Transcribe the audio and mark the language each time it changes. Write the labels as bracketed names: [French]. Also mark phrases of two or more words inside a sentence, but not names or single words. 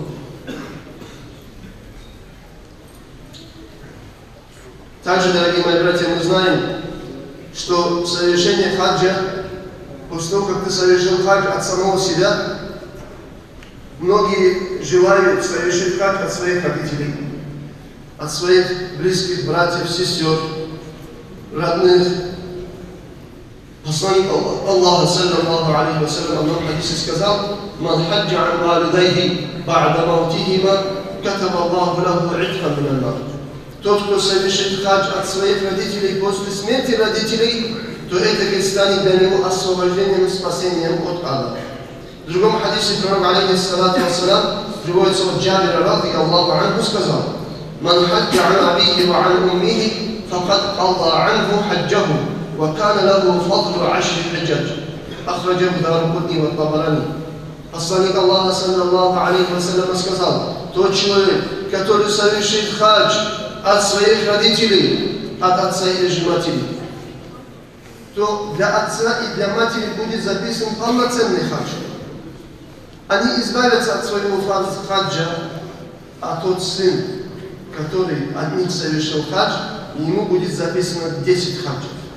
[Russian] Также, дорогие мои братья, мы знаем, что совершение хаджа, после того, как ты совершил хадж от самого себя, многие желают совершить хадж от своих родителей, от своих близких братьев, сестер, родных. Посланник Аллаха, [Arabic] صلى الله عليه وسلم, [Russian] в одном хадисе сказал: [Arabic] «من حج عن والديه بعد موتهما, كتب الله له عتقا من النار». [Russian] Тот, кто совершит хадж от своих родителей после смерти родителей, то это станет для него освобождением и спасением от ада. В другом хадисе пророк, [Arabic] عليه الصلاة والسلام, [Russian] приводится от Джабира, [Arabic] رضي الله عنه, сказал: «من حج عن أبيه وعن أمه فقد قضى عنه حجه وكان له فضل عشر حجج». أخرجه الدارقطني والطبراني. [Russian] Посланник Аллаха, [Arabic] صلى الله عليه وسلم, [Russian] сказал: тот человек, который совершит хадж от своих родителей, от отца или же матери, то для отца и для матери будет записан полноценный хадж. Они избавятся от своего хаджа, а тот сын, который от них совершил хадж, ему будет записано 10 хаджев.